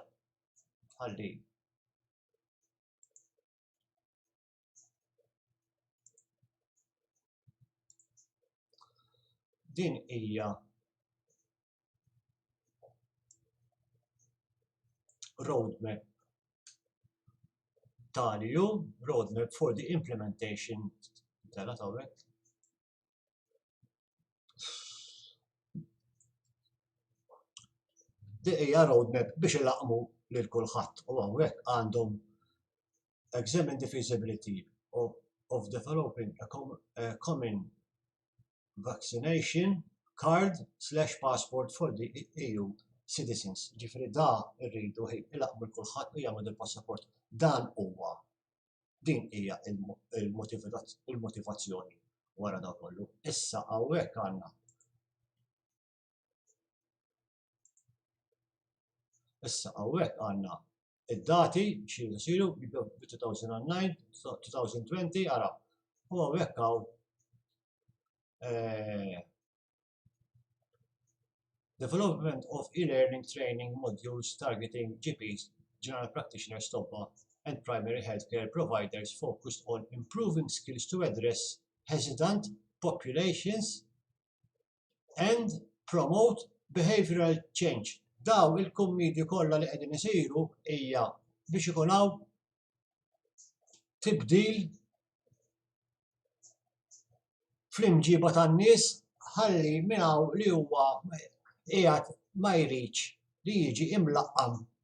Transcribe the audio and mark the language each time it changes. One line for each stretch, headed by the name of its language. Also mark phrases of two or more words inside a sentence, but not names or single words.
Maltese: Ħalli din hija roadmap tal-jum,
English: roadmap for the implementation
Maltese: tal-għatawek. Di hija roadmap biex ilaqmu lil kulħadd u hawnhekk għandhom
English: examine the feasibility of developing a common vaccination card/passport for the EU citizens.
Maltese: Ġifieri da rridu ilaqmu l-kulħadd u jagħmlu il-passaport. Dan huwa din hija il-motivazzjoni wara da kollu. Issa hawnhekk għandna id-dati xi jsiru b'2009, 2020 ara. U hawnhekk hawn
English: development of e-learning training modules targeting GPs, general practitioners, TOPA, and primary healthcare providers focused on improving skills to address hesitant populations and promote behavioral change.
Maltese: Daw il-kummiti kollha li qegħdin isiru hija biex ikun hawn tibdil fl-imġiba tan-nies ħalli minn hawn li huwa qiegħed ma jridx li jiġi imlaqqam.